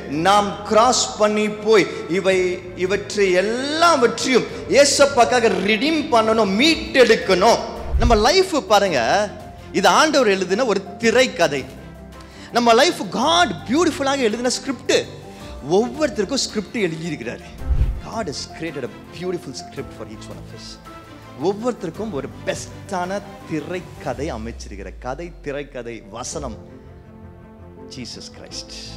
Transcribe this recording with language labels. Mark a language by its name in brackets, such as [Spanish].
[Tamil] நாம் கிராஸ் பண்ணி போய் இவற்றை எல்லாவற்றையும் ஏசப்பாக்காக ரிடீம் பண்ணணும், மீட்டெடுக்கணும். நம்ம லைஃப் பாருங்க, இது ஆண்டவர் எழுதின ஒரு திரைக்கதை. நம்ம லைஃப் காட் பியூட்டிஃபுல்லாக எழுதின ஸ்கிரிப்ட். ஒவ்வொருத்தருக்கும் ஸ்கிரிப்ட் எழுதியிருக்கிறாரு. [English] God has created a beautiful script for each one of us. [Tamil] ஒவ்வொருத்தருக்கும் ஒரு பெஸ்டான திரைக்கதை அமைச்சிருக்கிற திரைக்கதை வசனம் ஜீசஸ் கிரைஸ்ட்.